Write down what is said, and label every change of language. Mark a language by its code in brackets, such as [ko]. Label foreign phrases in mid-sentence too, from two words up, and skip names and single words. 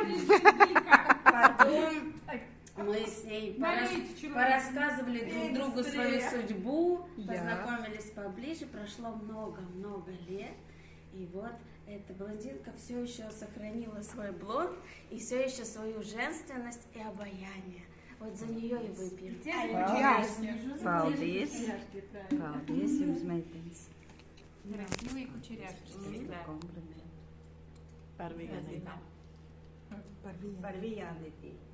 [ru] Потом мы с ней порассказывали друг другу свою судьбу, познакомились поближе, прошло много-много лет, и вот эта блондинка все еще сохранила свой блонд и все еще свою женственность и обаяние. Вот за нее и выпьем. [lv] Paldies. Paldies jums, meitenes. [ru] Красивые кучеряшки. [lv] Par vienību. Par Vijanīti.